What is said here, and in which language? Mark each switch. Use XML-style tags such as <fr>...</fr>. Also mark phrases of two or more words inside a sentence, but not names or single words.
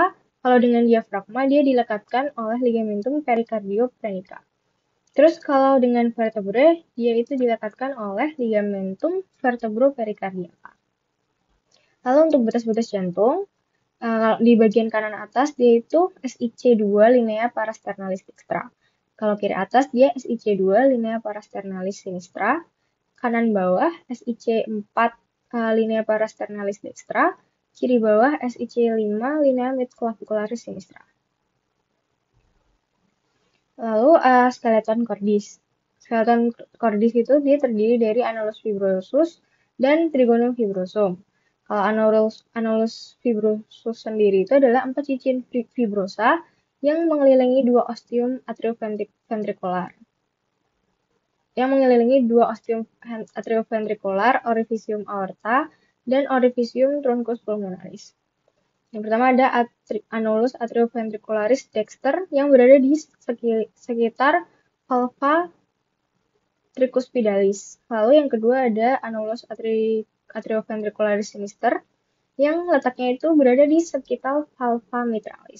<id>Kalau dengan diafragma, dia dilekatkan oleh</id> <la>ligamentum pericardioprenica.</la> <id>Terus kalau dengan vertebrae, dia itu dilekatkan oleh</id> <la>ligamentum vertebropericardiaca.</la> <id>Lalu untuk betas-betas jantung, di bagian kanan atas dia itu SIC2</id> <la>linea parasternalis dextra.</la> <id>Kalau kiri atas dia SIC2</id> <la>linea parasternalis sinistra.</la> <id>Kanan bawah</id> <la>SIC4 linea parasternalis dextra.</la> <id>Kiri bawah</id> <la>SIC5 linea midclavicularis sinistra. Lalu skeleton cordis. Skeleton cordis</la> <id>itu dia terdiri dari</id> <la>annulus fibrosus</la> <id>dan</id> <la>trigonum fibrosum.</la> <id>Kalau</id> <la>annulus fibrosus</la> <id>sendiri itu adalah 4 cincin fibrosa yang mengelilingi dua</id> <la>ostium atrioventricular. Orificium aorta, dan orificium truncus pulmonaris.</la> <id>Yang pertama ada</id> <la>annulus atrioventricularis dexter</la> <id>yang berada di sekitar</id> <la>valva tricuspidalis.</la> <id>Lalu yang kedua ada</id> <la>annulus atrioventricularis sinister</la> <id>yang letaknya itu berada di sekitar</id> <la>valva mitralis.</la>